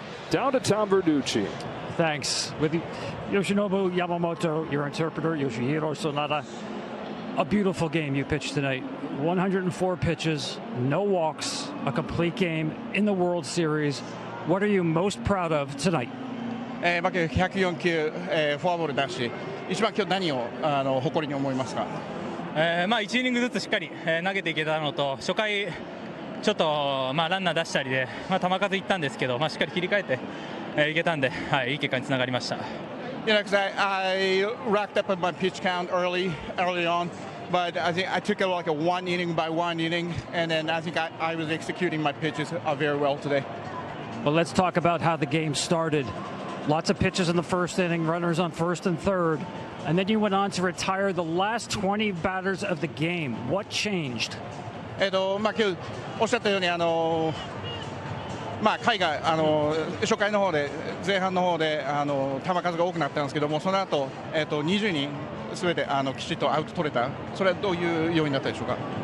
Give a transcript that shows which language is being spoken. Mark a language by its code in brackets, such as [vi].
[en] Down to Tom Verducci. Thanks. With Yoshinobu Yamamoto, your interpreter, Yoshihiro Sonata. A beautiful game you pitched tonight. 104 pitches, no walks, a complete game in the World Series. What are you most proud of tonight? [ja] 104球、フォアボール出し、一番今日何を誇りに思いますか？ 1イニングずつしっかり、投げていけたのと、初回ちょっと、ランナー出したりで、球数いったんですけど、しっかり切り替えて、いけたんで、いい結果につながりました。 [en] You know, because I racked up my pitch count early on, but I think I took it like a 1 inning by 1 inning, and then I think I was executing my pitches very well today. Well, let's talk about how the game started. Lots of pitches in the first inning, runners on first and third, and then you went on to retire the last 20 batters of the game. What changed? [ja] 今日おっしゃったように海外初回の方で前半の方で球数が多くなったんですけども、その後20人すべてきちっとアウト取れた。それはどういう要因だったでしょうか？